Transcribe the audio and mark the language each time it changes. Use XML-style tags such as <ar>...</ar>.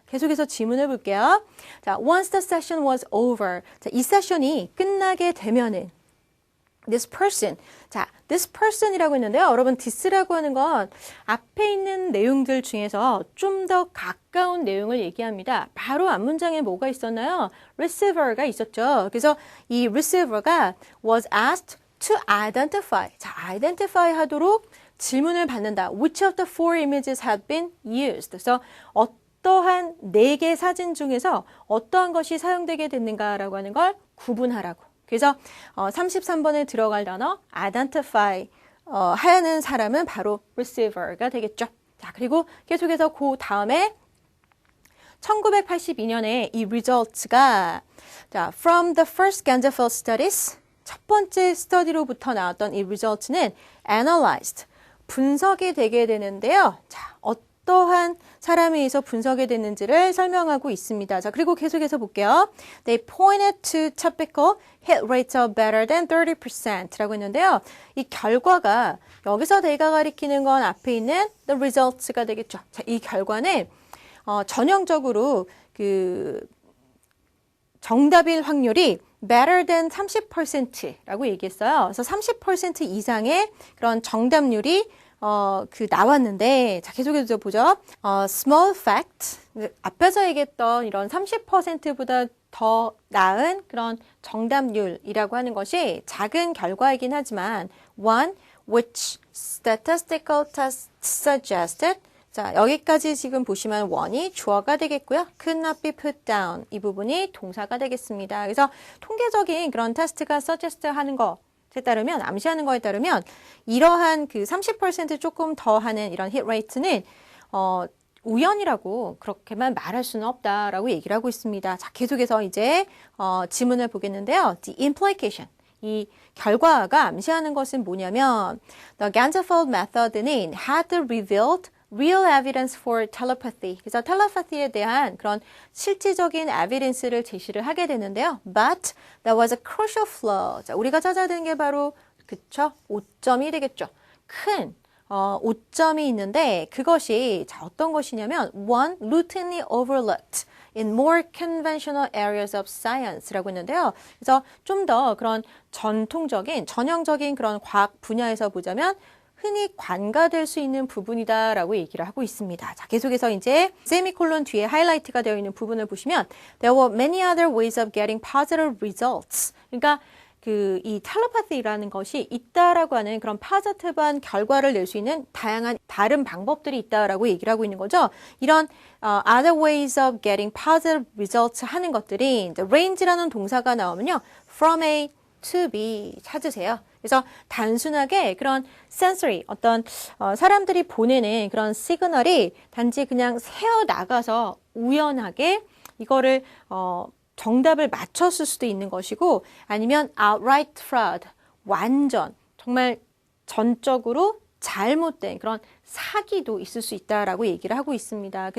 <ko>계속해서 질문해 볼게요. 자,</ko> <en>once the session was over.</en> <ko>자, 이 세션이 끝나게 되면은</ko> <en>this person.</en> <ko>자, this person이라고 했는데요. 여러분, this라고 하는 건 앞에 있는 내용들 중에서 좀 더 가까운 내용을 얘기합니다. 바로 앞문장에 뭐가 있었나요? receiver가 있었죠. 그래서 이</ko> <en>receiver가 was asked to identify.</en> <ko>자, identify 하도록 질문을 받는다.</ko> <en>Which of the four images have been used?</en> <ko>그래서 어떠한 4개 사진 중에서 어떠한 것이 사용되게 됐는가라고 하는 걸 구분하라고. 그래서 33번에 들어갈 단어 identify 하는 사람은 바로 receiver가 되겠죠. 자, 그리고 계속해서 그 다음에 1982년에 이 results가 자,</ko> <en>from the first Ganzafeld studies</en> <ko>첫 번째 스터디로부터 나왔던 이 results는 analyzed 분석이 되게 되는데요. 자, 어떠한 사람에 의해서 분석이 됐는지를 설명하고 있습니다. 자, 그리고 계속해서 볼게요.</ko> <en>They pointed to typical hit rates of better than 30%라고 했는데요.</en> <ko>이 결과가 여기서 내가 가리키는 건 앞에 있는 the results가 되겠죠. 자, 이 결과는 전형적으로 그 정답일 확률이 better than 30%라고 얘기했어요. 그래서 30% 이상의 그런 정답률이 나왔는데, 자, 계속해서 보죠.</ko> <en>small fact.</en> <ko>앞에서 얘기했던 이런 30%보다 더 나은 그런 정답률이라고 하는 것이 작은 결과이긴 하지만,</ko> <en>one which statistical tests suggested.</en> <ko>자, 여기까지 지금 보시면 one이 주어가 되겠고요.</ko> <en>could not be put down.</en> <ko>이 부분이 동사가 되겠습니다. 그래서 통계적인 그런 테스트가 suggest 하는 거, 에 따르면 암시하는 거에 따르면 이러한 그 30% 조금 더 하는 이런 hit rate는 우연이라고 그렇게만 말할 수는 없다라고 얘기를 하고 있습니다. 자, 계속해서 이제 지문을 보겠는데요.</ko> <en>The implication.</en> <ko>이 결과가 암시하는 것은 뭐냐면 The Ganzafeld method는</ko> <en>had revealed real evidence for telepathy.</en> <ko>그래서 텔레파티에 대한 그런 실질적인 evidence를 제시를 하게 되는데요.</ko> <en>But that was a crucial flaw.</en> <ko>자, 우리가 찾아야 되는 게 바로 그쵸? 오점이 되겠죠. 큰 오점이 있는데 그것이 자, 어떤 것이냐면</ko> <en>one routinely overlooked in more conventional areas of science</en> <ko>라고 했는데요. 그래서 좀 더 그런 전형적인 그런 과학 분야에서 보자면 흔히 관가될 수 있는 부분이다라고 얘기를 하고 있습니다. 자, 계속해서 이제 세미콜론 뒤에 하이라이트가 되어 있는 부분을 보시면</ko> <en>There were many other ways of getting positive results.</en> <ko>그러니까 이 텔레파시라는 것이 있다라고 하는 그런 파지티브한 결과를 낼 수 있는 다양한 다른 방법들이 있다라고 얘기를 하고 있는 거죠. 이런</ko> <en>other ways of getting positive results</en> <ko>하는 것들이 이제 range라는 동사가 나오면요.</ko> <en>from A to B</en> <ko>찾으세요. 그래서 단순하게 그런 sensory 어떤 사람들이 보내는 그런 시그널이 단지 그냥 새어 나가서 우연하게 이거를 정답을 맞췄을 수도 있는 것이고 아니면</ko> <en>outright fraud</en> <ko>완전 정말 전적으로 잘못된 그런 사기도 있을 수 있다라고 얘기를 하고 있습니다.</ko>